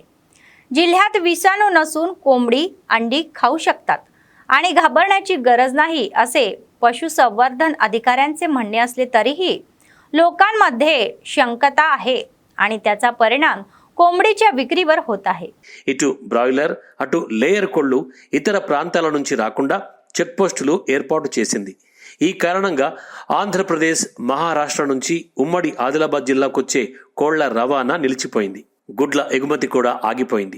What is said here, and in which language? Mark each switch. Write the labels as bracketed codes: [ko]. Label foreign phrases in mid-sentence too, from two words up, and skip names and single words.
[mr] जिल्ह्यात विषाणू नसून कोंबडी अंडी खाऊ शकतात आणि घाबरण्याची गरज नाही असे पशुसंवर्धन अधिकाऱ्यांचे म्हणणे असले तरीही लोकांमध्ये शंकता आहे आणि त्याचा परिणाम कोंबडीच्या विक्रीवर होत आहे. [te] ఇటు బ్రాయిలర్ అటు లేయర్ కోళ్లు ఇతర ప్రాంతాల నుంచి రాకుండా చెక్ పోస్టులు ఏర్పాటు చేసింది. ఈ కారణంగా ఆంధ్రప్రదేశ్, మహారాష్ట్ర నుంచి ఉమ్మడి ఆదిలాబాద్ జిల్లాకు వచ్చే కోళ్ల రవాణా నిలిచిపోయింది. గుడ్ల ఎగుమతి కూడా ఆగిపోయింది.